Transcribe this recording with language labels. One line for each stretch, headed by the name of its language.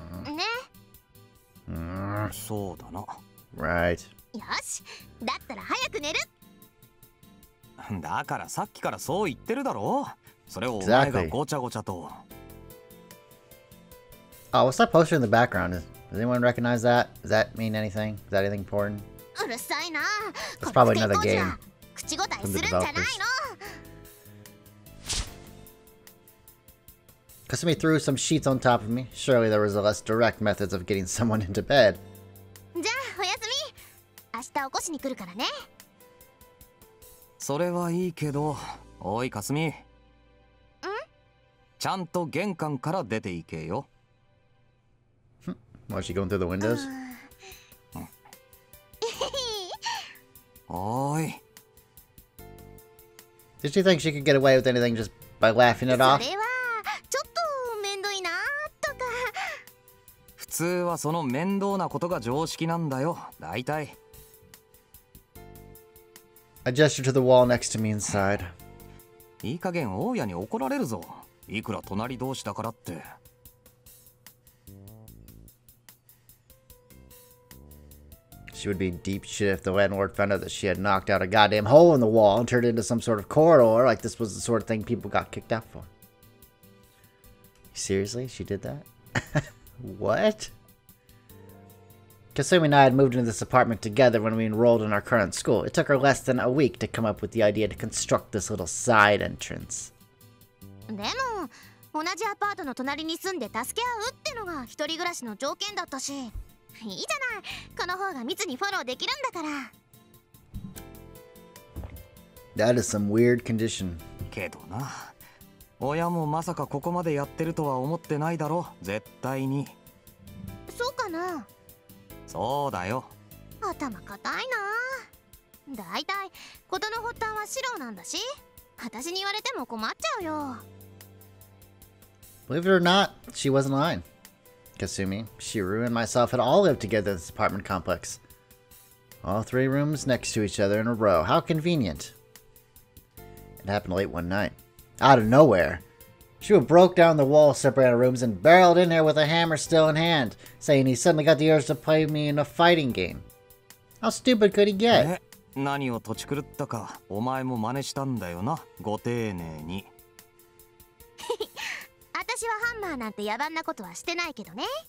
Japanese: ね。そうだな。
English: Right.
Japanese: よし、だったら早く寝る。だからさっきからそう言ってるだろ。それをお前がごちゃごちゃと。
English: Oh, what's that poster in the background? Does anyone recognize that? Does that mean anything? Is that anything important?
Japanese: うるさいな。
English: It's probably another game.
Japanese: 口答えするんじゃないの。
English: Kasumi threw some sheets on top of me. Surely there was a less direct methods of getting someone into bed.
Japanese: じゃあおやすみ。明日起こしに来るからね。それはいいけど、おいかすみ。ちゃんと玄関から出ていけよ。
English: Was she going through the windows?
Japanese: おい。
English: Did she think she could get away with anything just by laughing it off?
Japanese: それはちょっとめんどいなとか。普通はその面倒なことが常識なんだよ、だいたい。
English: I gestured to the wall next to me inside.
Japanese: いい加減大家に怒られるぞ。いくら隣同士だからって。
English: She would be in deep shit if the landlord found out that she had knocked out a goddamn hole in the wall and turned it into some sort of corridor, like this was the sort of thing people got kicked out for. Seriously? She did that? What? Kasumi and I had moved into this apartment together when we enrolled in our current school. It took her less than a week to come up with the idea to construct this little side entrance.
Japanese: でも同じアパートの隣に住んで助け合うってのが一人暮らしの条件だったし、いいじゃない。この方が密にフォローできるんだから。
English: That is some weird condition.
Japanese: けどな、親もまさかここまでやってるとは思ってないだろ、絶対に。そうかな。そうだよ。頭固いな。だいたい事の発端はシロなんだし、私に言われても困っちゃうよ。
English: Believe it or not, she wasn't lying. Kasumi, Shiru, and myself had all lived together in this apartment complex. All 3 rooms next to each other in a row. How convenient. It happened late one night. Out of nowhere. Shiru broke down the wall separating our rooms and barreled in there with a hammer still in hand, saying he suddenly got the urge to play me in a fighting game. How stupid could he get?
Japanese: 何をとち狂ったか、お前も真似したんだよな、ご丁寧に。私はハンマーなんて野蛮なことはしてないけどね。